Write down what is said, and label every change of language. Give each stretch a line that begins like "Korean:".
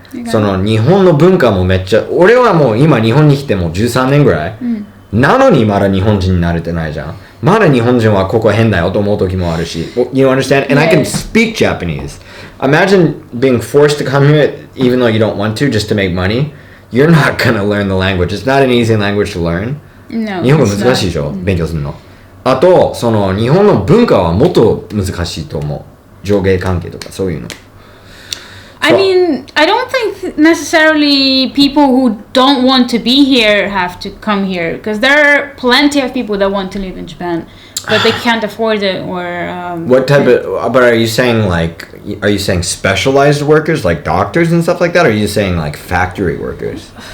Japanese: その日本の文化もめっちゃ俺はもう今日本に来てもう13年ぐらい、なのにまだ日本人に慣れてないじゃん。まだ日本人はここ変だよと思う時もあるし。
English: You understand? And I can speak Japanese. Imagine being forced to come here even though you don't want to just to make money. You're not going to learn the language. It's not an easy language to learn. No.
Japanese: 日本語難しいでしょ、勉強するの。あと、その日本の文化はもっと難しいと思う。上下関係とかそういうの。
English: I mean, I don't think necessarily people who don't want to be here have to come here because there are plenty of people that want to live in Japan, but they can't afford it or. What type of? But are you saying specialized workers like doctors and stuff like that? Or are you saying like factory workers?